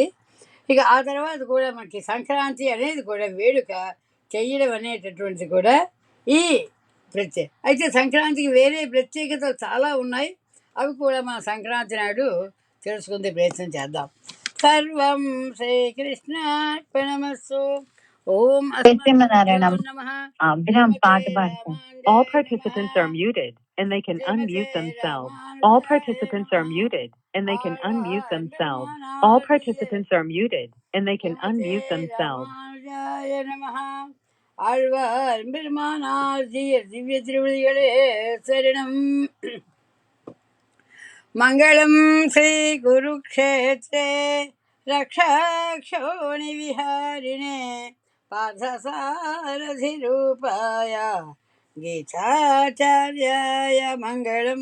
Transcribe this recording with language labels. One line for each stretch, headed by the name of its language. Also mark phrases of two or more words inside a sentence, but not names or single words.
Telugu: ఇక ఆ తర్వాత కూడా మనకి సంక్రాంతి అనేది కూడా వేడుక చెయ్యడం అనేటటువంటిది కూడా ఈ అయితే సంక్రాంతికి వేరే ప్రత్యేకతలు చాలా ఉన్నాయి. అవి కూడా మన సంక్రాంతి నాడు తెలుసుకునే ప్రయత్నం చేద్దాం.
Sanskrit: సర్వం శ్రీకృష్ణార్పణమస్తు. ఓం Vinam Patavasa.
English: All participants are muted and they can unmute themselves. All participants are muted and they can unmute themselves. All participants are muted and they can unmute themselves.
Tamil: ஆழ்வார் பெருமானார் திவ்ய திருவடிகளே சரணம்.
Sanskrit: మంగళం శ్రీ కురుక్షేత్రే రక్షాక్షోణి విహారిణే పార్థసారథి రూపాయ గీతాచార్యాయ మంగళం.